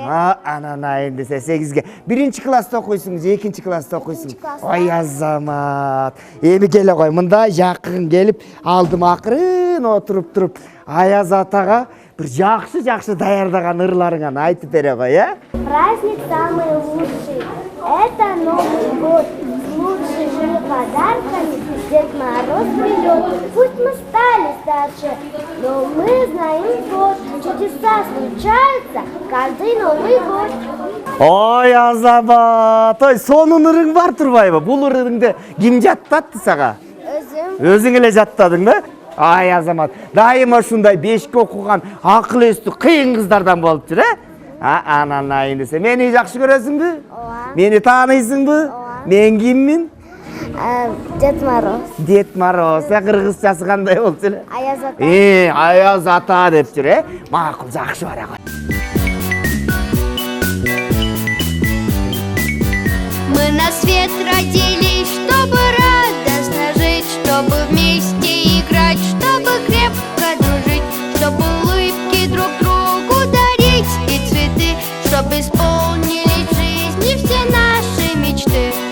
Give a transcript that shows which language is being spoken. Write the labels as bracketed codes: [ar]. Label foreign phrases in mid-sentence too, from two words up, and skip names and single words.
[ky] Ананайын десе 8-ге. 1-класста окуйсуң же 2-класста окуйсуң? Ой, Азамат. Эми келе кой, мында жакын келип алдым акырын отуруп туруп Аяз атага бир жакшы даярдаган ырларыңан айтып бере кой, э? [ru] Праздник самый лучший. Это Новый год. С лучшими подарками Дед Мороз придет. Пусть мы стали старше, но мы знаем год. Чудеса случаются каждый Новый год. [ky] Ой, Азамат. Ой, сонун ырың бар турбайбы? Бул ырыңды ким жаттатты сага? Өзүң эле жаттадың, Ай, Азамат, дайыма ушундай 5-ке окуган акыл эстүү кыйын кыздардан болуп жүр, Ананайын десе, мени жакшы көрөсүңбү? Мени тааныйсыңбы? Мен киммин? Дед Мороз. Дед Мороз, кыргызчасы кандай болчу эле? Аяз ата. Аяз ата деп жүр, Макул, жакшы бара кой. [ru] Мы на свет родились, чтобы радостно жить, чтобы вместе играть, чтобы крепко дружить, чтобы улыбки друг другу дарить и цветы, чтобы исполнились в жизни все наши мечты.